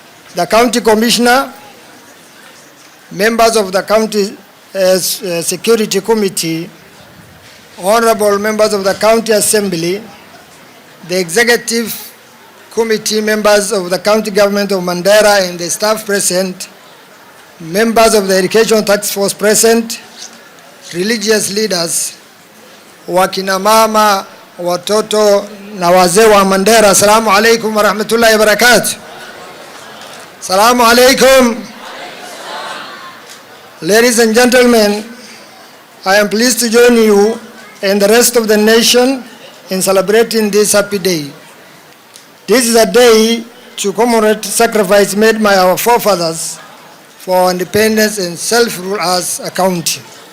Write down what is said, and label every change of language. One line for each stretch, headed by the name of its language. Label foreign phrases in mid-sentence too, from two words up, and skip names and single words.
English: the County Commissioner, members of the County Security Committee, honorable members of the County Assembly, the Executive Committee members of the County Government of Mandera and the staff present, members of the Education Task Force present, religious leaders,
Swahili: wakina mama, watoto na wazee wa Mandera,
Arabic: السلام عليكم ورحمة الله وبركاته. السلام عليكم.
English: Ladies and gentlemen, I am pleased to join you and the rest of the nation in celebrating this happy day. This is a day to commemorate sacrifice made by our forefathers for independence and self-rule as a country.